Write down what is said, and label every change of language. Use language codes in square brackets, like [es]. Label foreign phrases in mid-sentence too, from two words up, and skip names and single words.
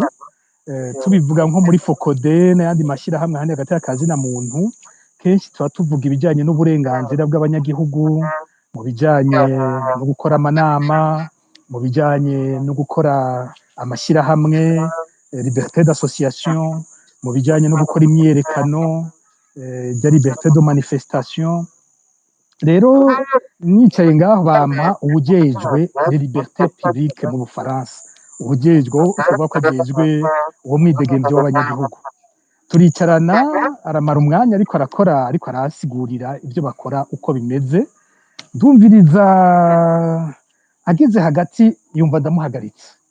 [rn] Tubivuga nko muri Fokode n'ayandi mashirahamwe handi hagati y'akazina muntu, kenshi tuba tuvuga ibijanye n'uburenganzira bw'abanyagihugu, mu bijanye no gukora amanama, mu bijanye no gukora amashirahamwe, [fr] liberté d'association, [rn] mu bijanye no gukora imyiyerekano, ya [fr] liberté de manifestation. [rn] Rero nicaye ngaho bampa ubujejwe [fr] les libertés publiques [rn] mu Bufaransa, ubujejwe uvuga ko ajejwe uwo mwidegemvyo w'abanyagihugu. Turicarana aramara umwanya ariko arasigurira ivyo bakora uko bimeze, ndumviriza ageze hagati yumva ndamuhagarika